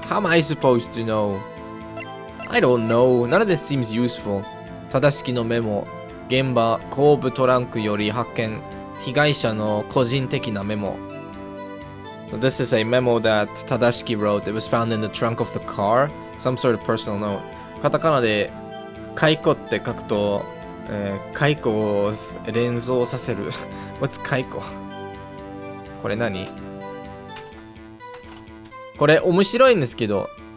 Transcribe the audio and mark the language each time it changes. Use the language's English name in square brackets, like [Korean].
[English] How am I supposed to know? I don't know. None of this seems useful. [Japanese] 正しきのメモ。現場後部トランクより発見。被害者の個人的なメモ。 [English] So this is a memo that Tadashiki wrote. It was found in the trunk of the car. Some sort of personal note. [Japanese] カタカナで解雇って書くと、解雇を連想させる。 [English] What's 解雇？ [Japanese] これ何？これ面白いんですけど、